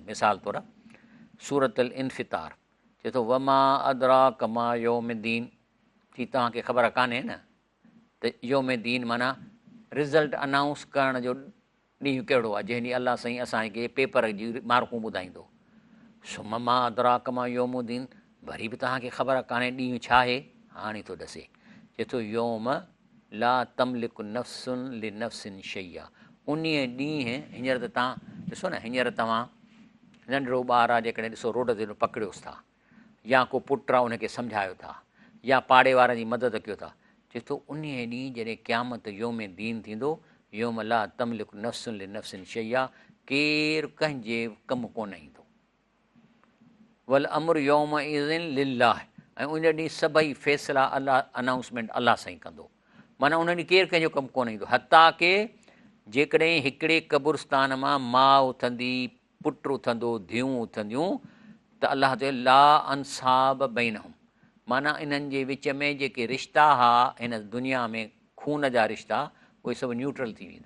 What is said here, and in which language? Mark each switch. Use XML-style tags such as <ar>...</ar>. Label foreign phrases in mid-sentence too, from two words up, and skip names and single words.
<sd>मिसाल तौरु सूरत अल इन्फ़ितार चए थो</sd> <ar>وما أدراك ما يوم الدين,</ar> <sd>थी तव्हांखे ख़बर कान्हे न त योम दीन माना</sd> <en>result announce</en> <sd>करण जो ॾींहुं कहिड़ो आहे, जंहिं ॾींहुं अलाह साईं असांखे पेपर जी मार्कूं ॿुधाईंदो।</sd> <ar>ثم ما أدراك ما يوم الدين,</ar> <sd>वरी बि तव्हांखे ख़बर कान्हे ॾींहुं छा आहे, हाणे थो ॾसे, चए थो</sd> <ar>يوم لا تملك نفس لنفس شيئا,</ar> <sd>उन ॾींहुं, हींअर त तव्हां ॾिसो न, हींअर तव्हां नंढिड़ो ॿारु आहे जेकॾहिं ॾिसो रोड ते पकड़ियोसि था, या को पुटु आहे उनखे सम्झायो था, या पाड़े वारनि जी मदद कयो था, चए थो उन ॾींहुं जॾहिं क़यामत</sd> <ar>يوم الدين</ar> <sd>थींदो,</sd> <ar>يوم لا تملك نفس لنفس شيئا,</ar> <sd>केरु कंहिंजे कमु कोन ईंदो,</sd> <ar>والأمر يومئذ لله,</ar> <sd>ऐं उन ॾींहुं सभई फ़ैसिला अलाह अनाउंसमेंट अलाह साईं कंदो, माना उन ॾींहुं केरु कंहिंजो कमु कोन ईंदो। हता के जेकॾहिं हिकिड़े क़ब्रस्तान मां माउ उथंदी, पुटु उथंदो, धीअरूं उथंदियूं, त अलाह चए</sd> <ar>لا أنساب بينهم,</ar> <sd>माना इन्हनि जे विच में जेके रिश्ता हुआ हिन दुनिया में खून जा रिश्ता, उहे सभु न्यूट्रल थी वेंदा।</sd>